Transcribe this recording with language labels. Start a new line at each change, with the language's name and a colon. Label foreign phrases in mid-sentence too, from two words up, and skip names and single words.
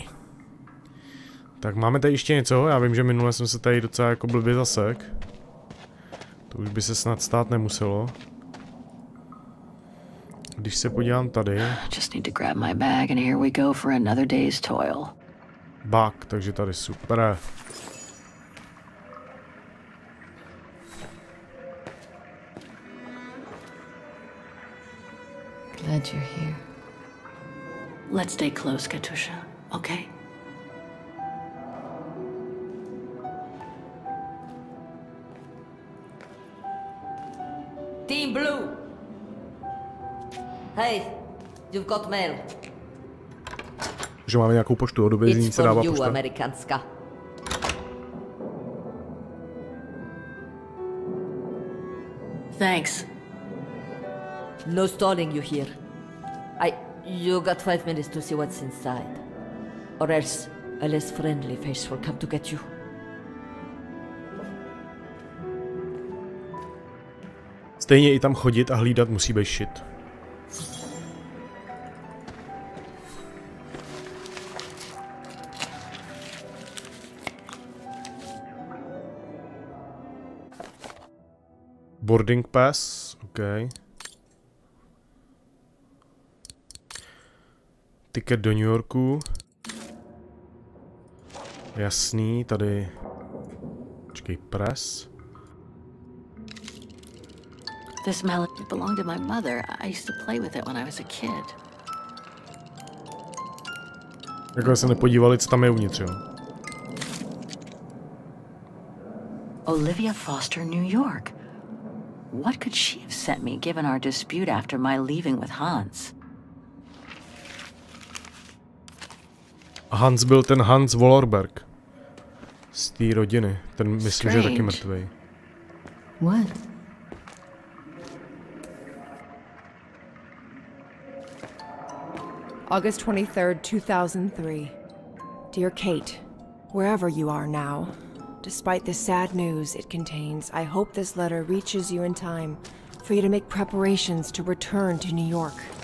Czech: Tak máme tady ještě něco. Já vím, že minule jsem se tady docela jako blbě zasek. To už by se snad stát nemuselo. Když se podívám tady. Bak, takže tady super.
English: Glad you're here. Let's stay close, Katusha, okay? Team Blue! Hey, you've got mail.
Czech: Že máme nějakou poštu, do vězení se dává pošta. Amerikanska.
English: Thanks. No stalling you here. You got 5 minutes to see what's inside. Or else a less friendly face will come to get you.
Czech: Stejně i tam chodit a hlídat musí být shit.
English: Boarding pass, OK.
Czech: Ticket do New Yorku. Jasný, tady. Počkej,
English: press. This melody belonged to my mother. I used to play with it when I was a kid.
Czech: Jako se nepodívali, co tam je uvnitř, jo?
English: Olivia Foster, New York. What could she have sent me given our dispute after my leaving with Hans?
Czech: Hans byl ten Hans Wollerberg. Z té rodiny. Ten myslím, že je taky mrtvej.
English: What? August 23rd, 2003. Dear Kate, wherever you are now, despite the sad news it contains, I hope this letter reaches you in time for you to make preparations to return to New York.